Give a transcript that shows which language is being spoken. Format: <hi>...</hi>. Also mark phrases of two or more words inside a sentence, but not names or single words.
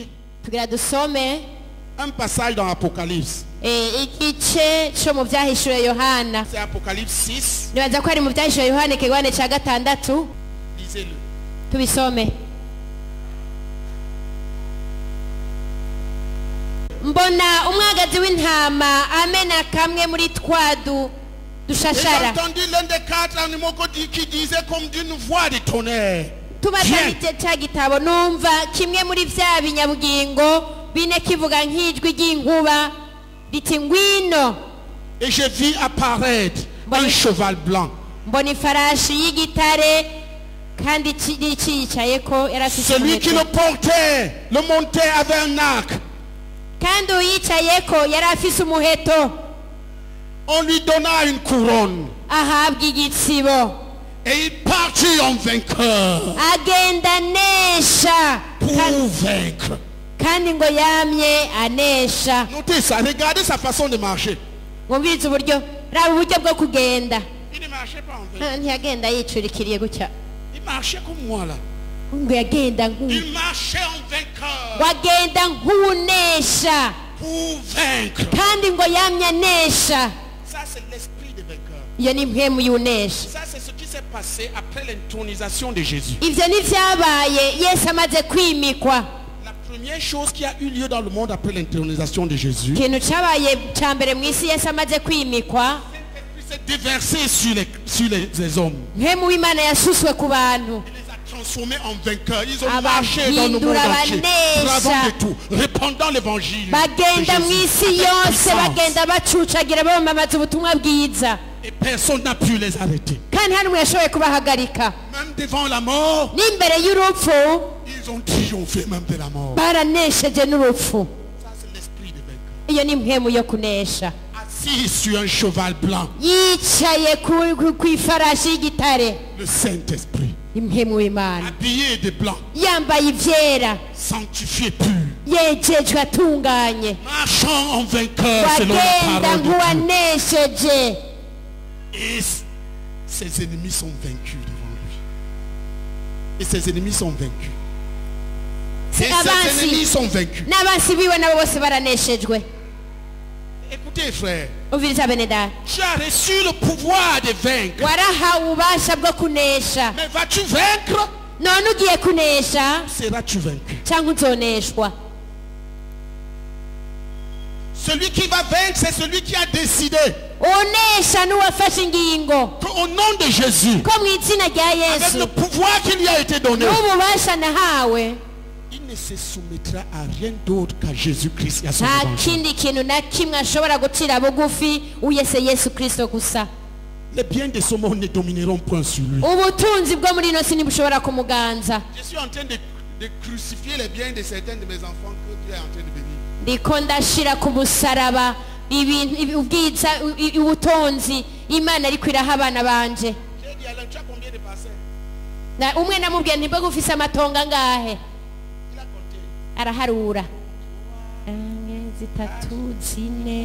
<rn>tugira dusome</rn> <fr>un passage dans Apocalypse.</fr> <rw>igice cyo mu byahishuwe Yohana.</rw> <fr>C'est Apocalypse 6.</fr> <rn>Nibaza ko ari mu byahishuwe Yohana ikigabane cya 6.</rn> <fr>Lisez-le.</fr> <rn>Tubisome. Mbona umwagazi w'intama amena kamwe muri twadu</rn> <fr>J'ai</fr> <rn>dushashara.</rn> <fr>entendu l'un des 4 animaux qui disait comme d'une voix de tonnerre.</fr> <rn>Tubatanije cya gitabo numva kimwe muri vya binyabugingo bine kivuga nk'ijwi ry'inkuba riti ngwino.</rn> <fr>Et je vis apparaître un cheval blanc.</fr> <rn>Mbona ifarashi y'igitare kandi ciyicayeko yarafise</rn> <fr>Celui qui le portait, le montait avec un arc.</fr> <rn>kandi uyicayeko yarafise umuheto.</rn> <fr>On lui donna une couronne.</fr> <rn>Ahabwa igitsibo.</rn> <fr>Et il partit en vainqueur.</fr> <rn>Agenda nesha</rn> <fr>Pour vaincre.</fr> <rn>kandi ngo yamye anesha.</rn> <fr>Notez ça, regardez sa façon de marcher.</fr> <rn>Ngumvirize uburyo raba uburyo bwo kugenda.</rn> <fr>Il ne marchait pas en vainqueur.</fr> <rn>Ntiyagenda yicurikiriye gutya.</rn> <fr>Il marchait comme moi là.</fr> <rn>Ngo yagenda</rn> <fr>Il marchait en vainqueur.</fr> <rn>wagenda nk'unesha</rn> <fr>Pour vaincre.</fr> <rn>kandi ngo yamye anesha.</rn> <fr>Ça c'est l'esprit de vainqueur.</fr> <rn>Iyo ni mpemu y'unesha.</rn> <fr>Ça c'est ce qui s'est passé après l'intronisation de Jésus.</fr> <rn>Ivyo ni vyabaye Yesu amaze kwimikwa.</rn> <fr>La première chose qui a eu lieu dans le monde après l'intronisation de Jésus,</fr> <rn>Ikintu cabaye ca mbere mw'isi Yesu amaze kwimikwa,</rn> <fr>c'est déversé sur les hommes.</fr> <rn>mpemu w'Imana yasuswe ku bantu.</rn> <fr>Il les a transformés en vainqueurs. Ils ont</fr> <rn>Abahindura</rn> <fr>marché dans le monde entier,</fr> <rn>abanesha.</rn> <fr>travaux de tout, répandant l'évangile de</fr> <rn>Bagenda mw'isi</rn> <fr>Jésus.</fr> <rn>yose</rn> <fr>Avec puissance.</fr> <rn>bagenda bacucagira bamamaza ubutumwa bwiza.</rn> <fr>Et personne n'a pu les arrêter.</fr> <rn>Kandi nta n'umwe yashoboye kubahagarika.</rn> <fr>Même devant la mort,</fr> <rn>N'imbere y'urupfu</rn> <fr>ils ont triomphé même de la mort.</fr> <rn>baranesheje n'urupfu.</rn> <fr>Ça c'est l'esprit de vainqueur.</fr> <rn>Iyo ni mpemu yo kunesha.</rn> <fr>Assis sur un cheval blanc,</fr> <rn>Yicaye kw'ifarashi y'igitare.</rn> <fr>le Saint-Esprit,</fr> <rn>Impemu w'Imana.</rn> <fr>habillé de blanc,</fr> <rn>Yambaye ivyera.</rn> <fr>sanctifié pur,</fr> <rn>Yejejwe atunganye.</rn> <fr>marchant en vainqueur selon la</fr> <rn>Wagenda</rn> <fr>parole de Dieu.</fr> <rn>nk'uwanesheje.</rn> <fr>Et ses ennemis sont vaincus devant lui. Et ses ennemis sont vaincus. Et ses ennemis sont vaincus.</fr> <rn>N'abansi biwe nabo bose baraneshejwe.</rn> <fr>Écoutez frère,</fr> <rn>Umviriza bene data.</rn> <fr>tu as reçu le pouvoir de vaincre.</fr> <rn>Warahawe ububasha bwo kunesha.</rn> <fr>Mais vas-tu vaincre?</fr> <rn>None ugiye kunesha</rn> <fr>Seras-tu vaincu?</fr> <rn>cyangwa uzoneshwa?</rn> <fr>Celui qui va vaincre, c'est celui qui a décidé</fr> <rn>Unesha n'uwafashe ingingo</rn> <fr>qu'au nom de Jésus,</fr> <rn>ko mu izina rya</rn> <fr>avec</fr> <rn>Yesu</rn> <fr>le pouvoir qui lui a été donné,</fr> <rn>n'ububasha nahawe</rn> <fr>il ne se soumettra à rien d'autre qu'à Jésus-Christ et à son</fr> <rn>nta</rn> <fr>évangile.</fr> <rn>kindi kintu na kimwe ashobora gucira bugufi uyese Yesu Kristo gusa.</rn> <fr>Les biens de ce monde ne domineront point sur lui.</fr> <rn>Ubutunzi bwo muri ino si ntibushobora kumuganza.</rn> <fr>Je suis en train de crucifier les biens de certains de mes enfants que Dieu est en train de bénir.</fr> <rn>Ndiko ndashira ku musaraba ubwiza ubutunzi Imana ariko iraha abana banje.</rn> <fr>J'ai dit, Alain, tu as combien de parcelles?</fr> <rn>Na umwe namubwiye nti mbega ufise amatongo angahe?</rn> <fr>Il a compté.</fr> <rn>Araharura. 1 2 3 4.</rn>